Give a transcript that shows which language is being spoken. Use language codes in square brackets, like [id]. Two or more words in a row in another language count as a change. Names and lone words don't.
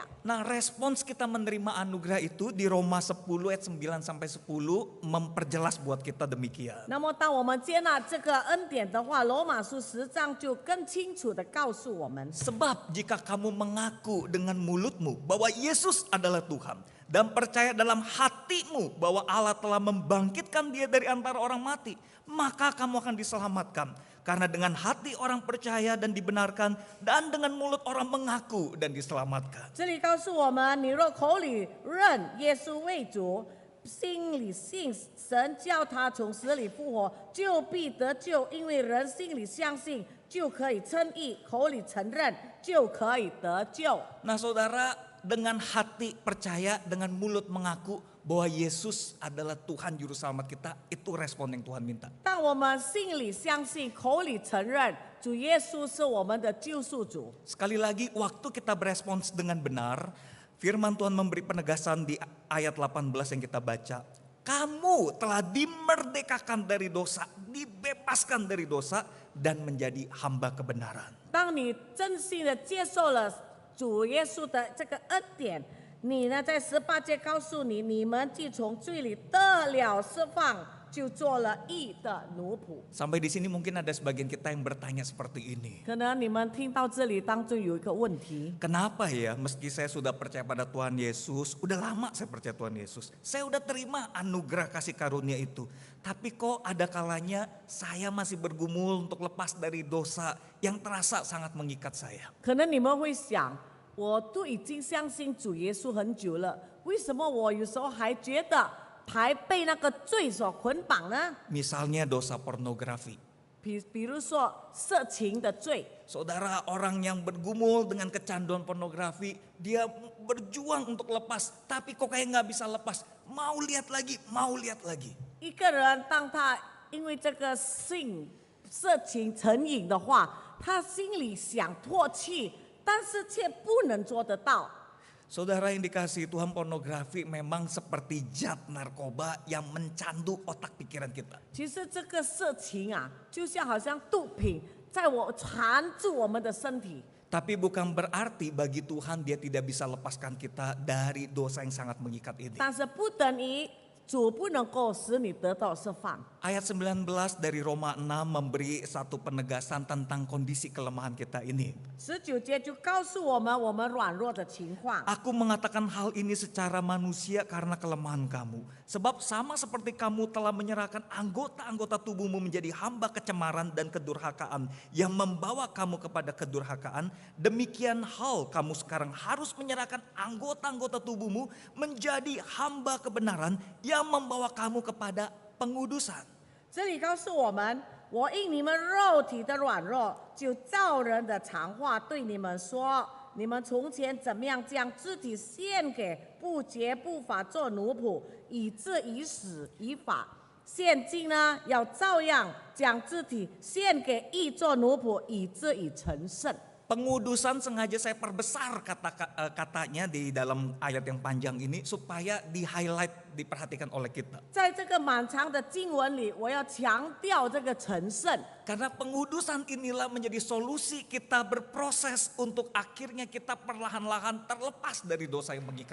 [id] Nah, respons kita menerima anugerah itu di Roma 10 ayat 9 sampai 10 memperjelas buat kita demikian. [zh] 那么，当我们接纳这个恩典的话，罗马书10章就更清楚的告诉我们。 [id] Sebab jika kamu mengaku dengan mulutmu bahwa Yesus adalah Tuhan dan percaya dalam hatimu bahwa Allah telah membangkitkan dia dari antara orang mati, maka kamu akan diselamatkan. Karena dengan hati orang percaya dan dibenarkan, dan dengan mulut orang mengaku dan diselamatkan. [zh] 这里告诉我们，你若口里认耶稣为主，心里信神叫他从死里复活，就必得救。因为人心里相信，就可以称义；口里承认，就可以得救。 [id] Nah, saudara, dengan hati percaya, dengan mulut mengaku bahwa Yesus adalah Tuhan Juru Selamat kita, itu respon yang Tuhan minta. [zh] 当我们心里相信，口里承认主耶稣是我们的救赎主。 [id] Sekali lagi, waktu kita berespons dengan benar, firman Tuhan memberi penegasan di ayat 18 yang kita baca. Kamu telah dimerdekakan dari dosa, dibebaskan dari dosa, dan menjadi hamba kebenaran. [zh] 当你真心的接受了主耶稣的这个恩典，你呢在18节告诉你，你们既从罪里得了释放，就做了义的奴仆。 [id] Sampai di sini mungkin ada sebagian kita yang bertanya seperti ini. [zh] 可能你们听到这里当中有一个问题， [id] Kenapa ya meski saya sudah percaya pada Tuhan Yesus, udah lama saya percaya Tuhan Yesus. Saya udah terima anugerah kasih karunia itu. Tapi kok ada kalanya saya masih bergumul untuk lepas dari dosa yang terasa sangat mengikat saya. [zh] 可能你们会想，我都已经相信主耶稣很久了，为什么我有时候还觉得还被那个罪所捆绑呢？ [id] Misalnya dosa pornografi. [zh] 比如说色情的罪。 [id] Saudara, orang yang bergumul dengan kecanduan pornografi, dia berjuang untuk lepas, tapi kok kayak nggak bisa lepas. Mau lihat lagi, mau lihat lagi. [zh] 一个人当他因为这个色情成瘾的话，他心里想唾弃，但是却不能做得到。 [id] Saudara yang dikasihi Tuhan, pornografi memang seperti zat narkoba yang mencandu otak pikiran kita. [zh] 其实这个色情啊，就像好像毒品，在我缠住我们的身体。 [id] Tapi bukan berarti bagi Tuhan dia tidak bisa lepaskan kita dari dosa yang sangat mengikat ini. [zh] 但是不等于主不能够使你得到释放。 [id] Ayat 19 dari Roma 6 memberi satu penegasan tentang kondisi kelemahan kita ini. [zh] 19 节就告诉我们我们软弱的情况。 [id] Aku mengatakan hal ini secara manusia karena kelemahan kamu. Sebab sama seperti kamu telah menyerahkan anggota-anggota tubuhmu menjadi hamba kecemaran dan kedurhakaan yang membawa kamu kepada kedurhakaan. Demikian hal kamu sekarang harus menyerahkan anggota-anggota tubuhmu menjadi hamba kebenaran yang membawa kamu kepada pengudusan. [zh] 这里告诉我们， 我因你们肉体的软弱，就照人的常话对你们说：你们从前怎么样将肢体献给不洁不法做奴仆，以致已死已法。现今呢，要照样将肢体献给义做奴仆，以致已成圣。 [id] Pengudusan sengaja saya perbesar katanya di dalam ayat yang panjang ini supaya di-highlight, diperhatikan oleh kita. [zh] 在这个满长的经文里，我要强调这个成圣， [id] Karena pengudusan inilah menjadi solusi kita berproses untuk akhirnya kita perlahan-lahan terlepas dari dosa yang mengikat